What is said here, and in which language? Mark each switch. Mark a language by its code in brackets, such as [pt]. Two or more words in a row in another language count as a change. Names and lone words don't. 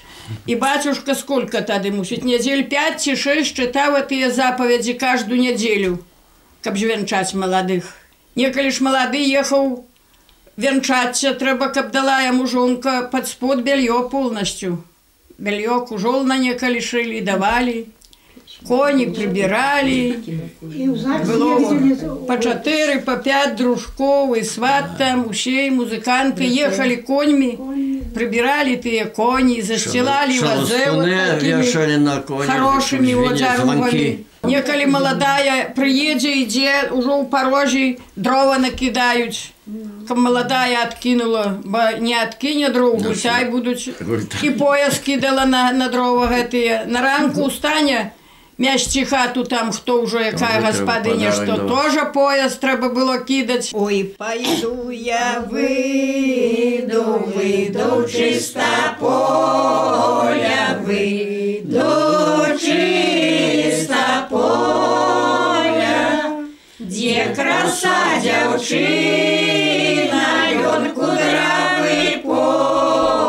[be] І бацюшка сколько тады, мусіць, нядзель 5 ці 6 чытаў тыя запаведзі каждую нядзелю, каб звянчаць маладых. Некалі ж малады ехаў вянчацца, трэба, каб дала яму жонка пад спод бельё поўнасцю. Бельё кужол на некалі шылі, давалі. [ru] Коні прибирали, было по 4, по 5 дружков, и сват там, усе музыканты ехали коньми, прибирали те кони, застилали вазы вот хорошими вот жаровыми. Неколи молодая приедет, идет, уже у порожи дрова накидают. Как молодая откинула, не откине другу, тай будут, и пояс кидала на дрова гэтые. [be] На ранку устане, мясці хату там, хто ўжо якая гаспадыня, што тоже пояс трэба было кідаць. Ой, пайду я выйду чыста поля, выйду чыста поля, дзе краса дзяўчына, ён кудравы поля.